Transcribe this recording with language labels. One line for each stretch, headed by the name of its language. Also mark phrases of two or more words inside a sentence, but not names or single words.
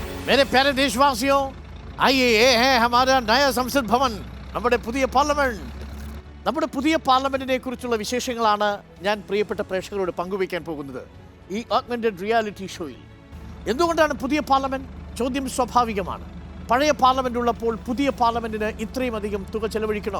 Hindi: मेरे प्यारे देशवासियों, आइए ये है हमारा नया संसद भवन,
Malayalam: നമ്മുടെ പുതിയ പാർലമെന്റ്. നമ്മുടെ പുതിയ പാർലമെന്റിനെ കുറിച്ചുള്ള വിശേഷങ്ങളാണ് ഞാൻ പ്രിയപ്പെട്ട പ്രേക്ഷകരോട് പങ്കുവയ്ക്കാൻ പോകുന്നത് ഈ
English: augmented reality
Malayalam: ഷോയിൽ. എന്തുകൊണ്ടാണ് പുതിയ പാർലമെന്റ്? ചോദ്യം സ്വാഭാവികമാണ്. പഴയ പാർലമെന്റ് ഉള്ളപ്പോൾ പുതിയ പാർലമെന്റിന് ഇത്രയും അധികം തുക ചെലവഴിക്കണോ?